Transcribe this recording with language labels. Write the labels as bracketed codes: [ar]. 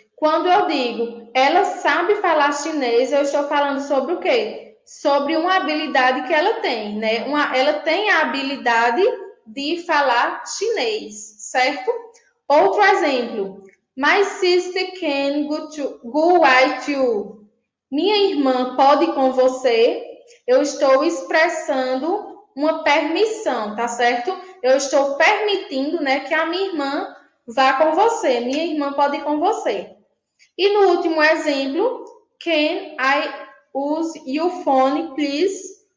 [pt] Quando eu digo ela sabe falar chinês, eu estou falando sobre o quê? Sobre uma habilidade que ela tem, né? Ela tem a habilidade de falar chinês, certo? Outro exemplo. [en] My sister can go with you. [pt] Minha irmã pode ir com você. Eu estou expressando uma permissão, tá certo? Eu estou permitindo, né, que a minha irmã vá com você. Minha irmã pode ir com você. E no último exemplo, [en] can I use your phone, please?